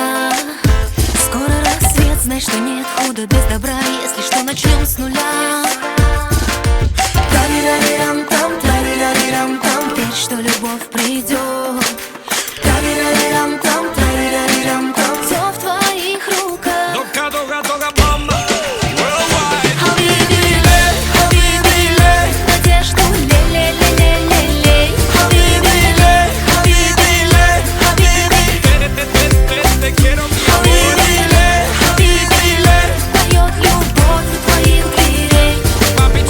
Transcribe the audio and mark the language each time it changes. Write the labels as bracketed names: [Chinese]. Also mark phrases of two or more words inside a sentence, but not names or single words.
[Russian] Скоро рассвет, знай, что нет худа без добра, если что, начнем с нуля. Тарирарирам-там, тарирарирам-там, верь, что любовь придет. Тарирарирам-там, тарирарирам-там, все в твоих руках. Дога, дога, дога, мама. [English] Worldwide. [Russian] Хабибилей, хабибилей, надежду лей-лей-лей-лей-лей. Хабибилей, хабибилей, хабиби. [Spanish] Te quiero, mi amor. [Russian] Хабибилей, хабибилей, поет любовь у твоих дверей.